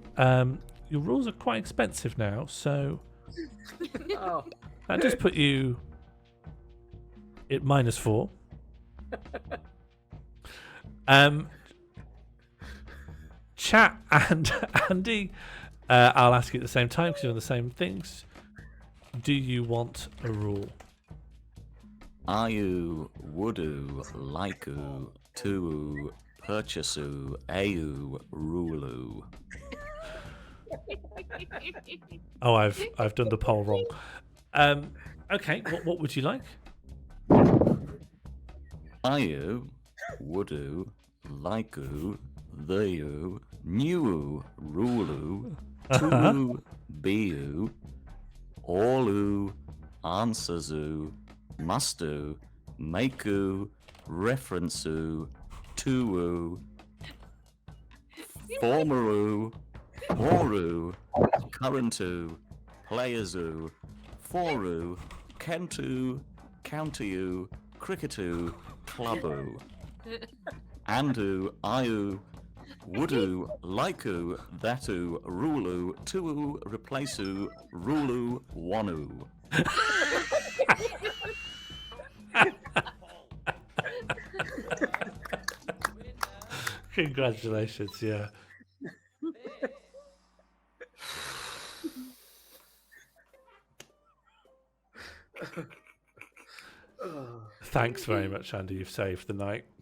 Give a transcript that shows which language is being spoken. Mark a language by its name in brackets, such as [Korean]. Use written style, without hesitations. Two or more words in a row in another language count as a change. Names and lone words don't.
[English] Your rules are quite expensive now, so that just put you at -4. Chat and Andy, I'll ask you at the same time because you're on the same things. Do you want a rule? Are you, would-oo, like-oo, to-oo, purchase-oo, a-oo, rule-oo? Oh, I've done the poll wrong. Okay, what would you like? Are you, would-oo, like-oo, the-oo, new-oo, rule-oo, two, be-oo, all-oo, answers-oo, must-oo, make-oo, reference-oo, to-oo, former-oo, more-oo, current-oo, players-oo, for-oo, kent-oo, county-oo, cricket-oo, club-oo, and-oo, I-oo, would-oo, like-oo, that-oo, rule-oo, to-oo, replace-oo, rule-oo, one-oo. Congratulations, yeah. Thanks very much, Andy. You've saved the night.